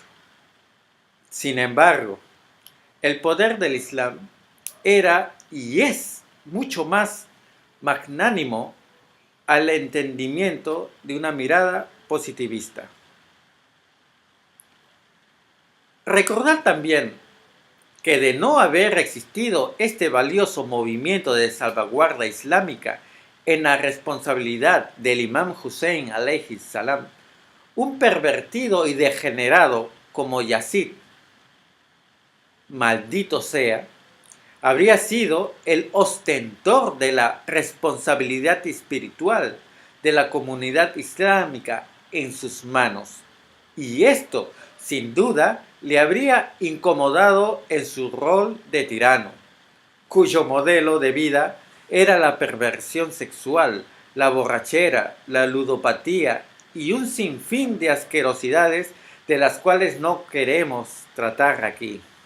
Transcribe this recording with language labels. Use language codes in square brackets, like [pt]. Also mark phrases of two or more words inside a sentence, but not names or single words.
[es] Sin embargo, el poder del Islam era y es mucho más magnánimo al entendimiento de una mirada positivista. Recordar también que de no haber existido este valioso movimiento de salvaguarda islámica en la responsabilidad del imán Hussein [ar] عليه السلام, [es] un pervertido y degenerado como Yazid, maldito sea, habría sido el ostentor de la responsabilidad espiritual de la comunidad islámica en sus manos, y esto, sin duda, le habría incomodado en su rol de tirano, cuyo modelo de vida era la perversión sexual, la borrachera, la ludopatía y un sinfín de asquerosidades de las cuales no queremos tratar aquí.